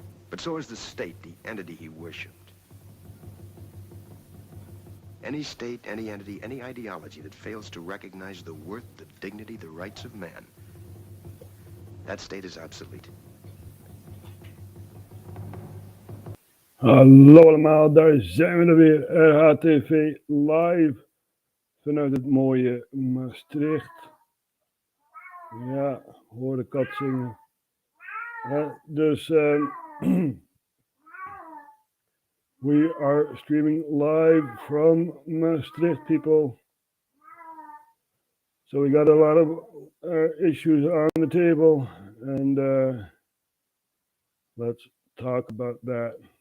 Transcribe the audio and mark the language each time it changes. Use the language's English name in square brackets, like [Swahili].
[English] But so is the state, the entity he worshipped. Any state, any entity, any ideology that fails to recognize the worth, the dignity, the rights of man, that state is obsolete. [Dutch] Hallo allemaal, daar zijn we er weer. RHTV live vanuit het mooie Maastricht. Ja, hoor de kat zingen. Dus [English] we are streaming live from Maastricht, people. So we got a lot of issues on the table, and let's talk about that.